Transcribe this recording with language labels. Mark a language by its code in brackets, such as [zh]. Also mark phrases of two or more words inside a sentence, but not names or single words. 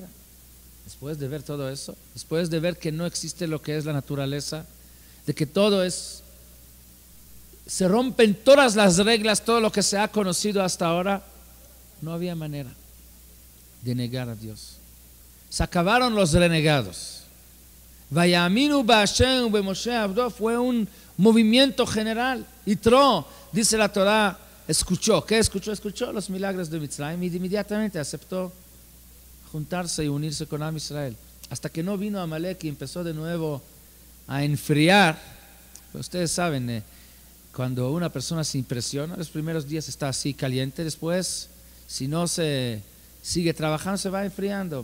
[es] Después de ver todo eso, después de ver que no existe lo que es la naturaleza, de que todo es se rompen todas las reglas, todo lo que se ha conocido hasta ahora, no había manera de negar a Dios. Se acabaron los renegados. [he] ויאמינו בהשם ובמשה עבדו [es] fue un movimiento general. Yitro, dice la Torah, escuchó. ¿Qué escuchó? Escuchó los milagros de Mitzrayim y inmediatamente aceptó juntarse y unirse con [he] עם ישראל. [es] Hasta que no vino Amalek y empezó de nuevo a enfriar. Pues ustedes saben, cuando una persona se impresiona, los primeros días está así caliente, después, si no se sigue trabajando, se va enfriando.